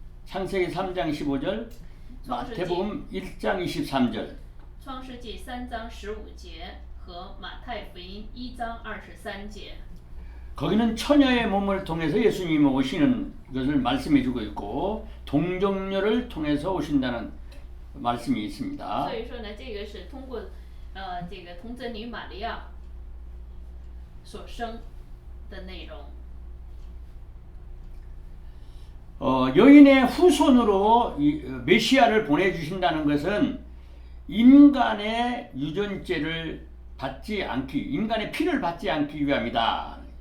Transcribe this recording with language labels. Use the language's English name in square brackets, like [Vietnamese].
[Korean] 창세기 3장 15절, 마태복음 1장 23절. [Chinese] 创世纪3章15节和马太福音1章23节。 [Korean] 거기는 처녀의 몸을 통해서 예수님이 오시는 것을 말씀해 주고 있고 동정녀를 통해서 오신다는 말씀이 있습니다. [Chinese] 所以说呢，这个是通过这个童贞女玛利亚所生的内容。 [Korean] 여인의 후손으로 메시아를 보내주신다는 것은 인간의 유전죄를 받지 않기, 인간의 피를 받지 않기 위함이다.